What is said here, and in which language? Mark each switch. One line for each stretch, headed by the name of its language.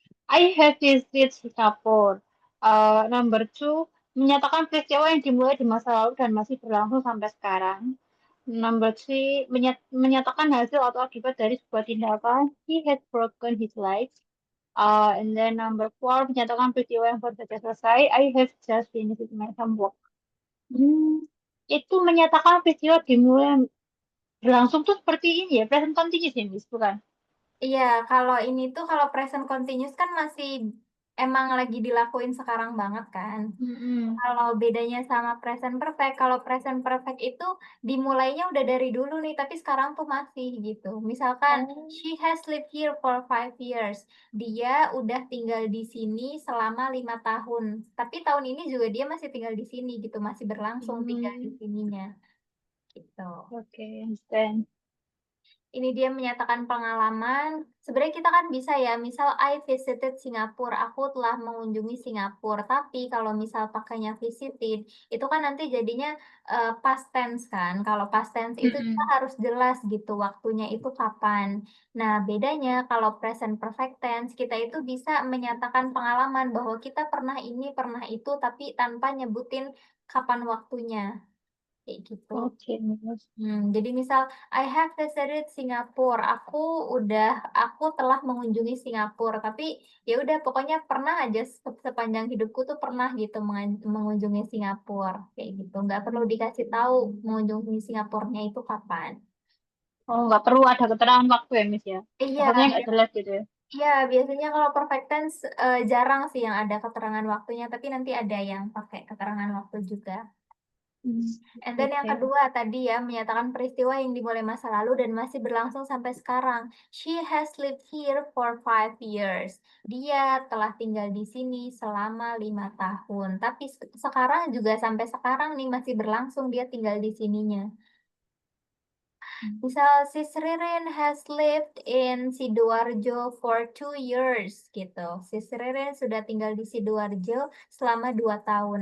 English: I have visited Singapore. Number two,
Indonesian: menyatakan peristiwa yang dimulai di masa lalu dan masih berlangsung sampai sekarang.
English: Number three,
Indonesian: menyatakan hasil atau akibat dari sebuah tindakan.
English: He had broken his legs. And then number four,
Indonesian: menyatakan peristiwa yang baru saja selesai.
English: I have just finished my homework.
Indonesian: Hmm, itu menyatakan peristiwa dimulai berlangsung tuh seperti ini ya, present continuous ya, Miss, bukan? Iya, kalau ini tuh kalau present continuous kan masih emang lagi dilakuin sekarang banget kan. Mm-mm. Kalau bedanya sama present perfect, kalau present perfect itu dimulainya udah dari dulu nih, tapi sekarang tuh masih gitu. Misalkan, Oh.
English: she has lived here for 5 years.
Indonesian: Dia udah tinggal di sini selama 5 tahun. Tapi tahun ini juga dia masih tinggal di sini gitu, masih berlangsung tinggal di Hmm, sininya gitu.
English: okay, understand.
Indonesian: Ini dia menyatakan pengalaman. Sebenarnya kita kan bisa ya, misal
English: I visited Singapura,
Indonesian: aku telah mengunjungi Singapura. Tapi kalau misal pakainya visited, itu kan nanti jadinya past tense kan. Kalau past tense itu kita Mm-mm. harus jelas gitu waktunya itu kapan. Nah, bedanya kalau present perfect tense, kita itu bisa menyatakan pengalaman bahwa kita pernah ini, pernah itu, tapi tanpa nyebutin kapan waktunya. Kayak gitu.
English: Okay, Miss.
Indonesian: Jadi misal
English: I have visited Singapore.
Indonesian: Aku telah mengunjungi Singapura. Tapi ya udah pokoknya pernah aja sepanjang hidupku tuh pernah gitu mengunjungi Singapura kayak gitu. Nggak perlu dikasih tahu mengunjungi Singapurnya itu kapan. Oh, nggak perlu ada keterangan waktu ya, Miss ya? Iya, Maksudnya nggak jelas gitu ya? Ya, biasanya kalau perfect tense jarang sih yang ada keterangan waktunya, tapi nanti ada yang pakai keterangan waktu juga. Hmm,
English: And then yang
Indonesian: oke. kedua tadi ya, menyatakan peristiwa yang dimulai masa lalu dan masih berlangsung sampai sekarang.
English: She has lived here for 5 years.
Indonesian: Dia telah tinggal di sini selama 5 tahun. Tapi sekarang juga sampai sekarang nih masih berlangsung dia tinggal di sininya. Hmm.
English: Misal Sis Ririn has lived in Sidoarjo for 2 years gitu.
Indonesian: Sis Ririn sudah tinggal di Sidoarjo selama 2 tahun.